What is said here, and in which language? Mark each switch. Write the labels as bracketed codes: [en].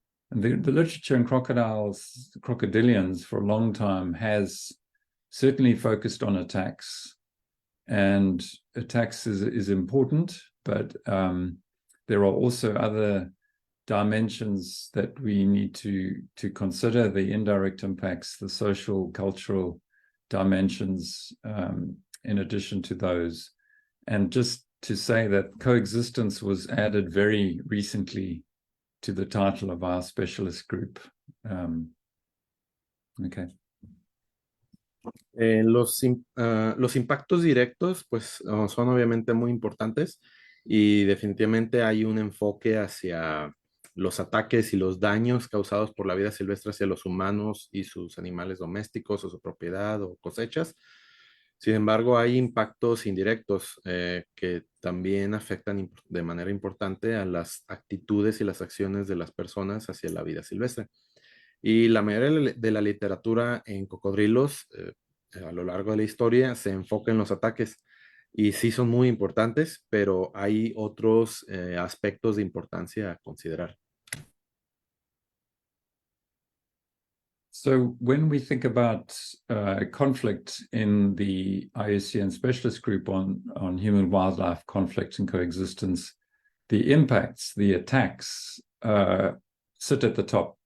[en] And the literature in crocodilians for a long time has certainly focused on attacks, and attacks is important, but there are also other dimensions that we need to consider, the indirect impacts, the social, cultural dimensions, in addition to those. And just to say that coexistence was added very recently to the title of our specialist group. Okay. [es] Los impactos directos, pues, son obviamente muy importantes y definitivamente hay un enfoque hacia los ataques y los daños causados por la vida silvestre hacia los humanos y sus animales domésticos o su propiedad o cosechas. Sin embargo, hay impactos indirectos que también afectan de manera importante a las actitudes y las acciones de las personas hacia la vida silvestre. Y la mayoría de la literatura en cocodrilos a lo largo de la historia se enfoca en los ataques. Y sí son muy importantes, pero hay otros aspectos de importancia a considerar. [en] So when we think about conflict in the IUCN specialist group on human-wildlife conflict and coexistence, the impacts, the attacks sit at the top.